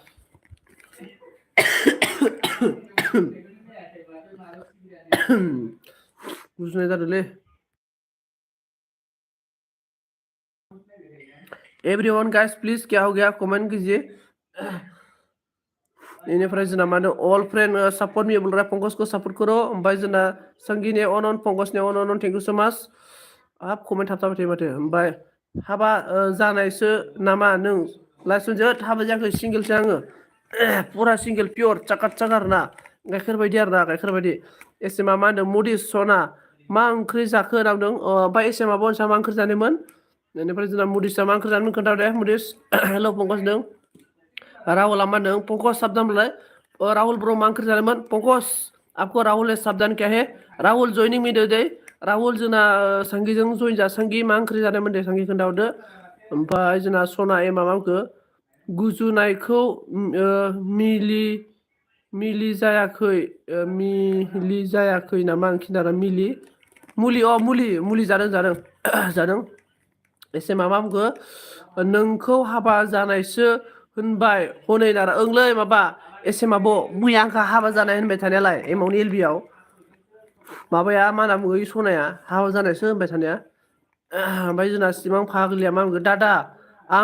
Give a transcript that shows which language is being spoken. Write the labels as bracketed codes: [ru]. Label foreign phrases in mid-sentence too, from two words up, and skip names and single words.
[brx] गुजुनाय जादोंलै [en] everyone guys please [hi] क्या हो गया कमेंट कीजिए [brx] इनिफ्राय जोंना मा होनो [en] all friend support me [hi] बोल रहा है पंकज को सपोर्ट करो [brx] ओमफ्राय जोंना संगी ने अन पंकज ने अन [en] thank you so much [brx] हाब कमेन्ट थाबथाबाय थायो माथो ओमफ्राय हाबा जानायसो नामा नों लाइसुनजोद हाबा जायाखै सिंगेलसो आङो पुरा सिंगेल पियर चाकात चाका आरोना गाइखेर बायदि आरोना गाइखेर बायदि एसेमा मा होनदों मुदिस सना मा ओंख्रि जाखो होनदों ओमफ्राय एसेमा बनसा मा ओंख्रि जानायमोन बेनिफ्राय जोंना मुदिसा मा ओंख्रि जानायमोन खोन्थादो मुदिस हेल' पंकज होनदों राहुल मान पंकज साबधान बोलाय राहुल ब्रो मा ओंख्रि जानायमोन पंकज [hi] आपको राहुल ने साबधान क्या है [brx] राहुल [en] joining me [brx] दे राहुल जोंना संगीजों जइन जा संगी मा ओंख्रि जानायमोन दे संगी खोन्थाहरदो ओमफ्राय जोंना सना एमा मामखो गुजुनायखौ मिलि जायाखै नामा आं खिन्थारा मुलि जादों जादों एसे माबामखो नोंखौ हाबा जानायसो होनबाय हनै नारा ओंलै माबा एसे माबो मैया आंखो हाबा जानाय होनबाय थानायालाय एमाउन्ट एलबियाव माबाया मा होनना बुङो सनाया हाबा जानायसो होनबाय थानाया ओमफ्राय जोंना सिमां फाग्लिया मा होनगोन दादा आं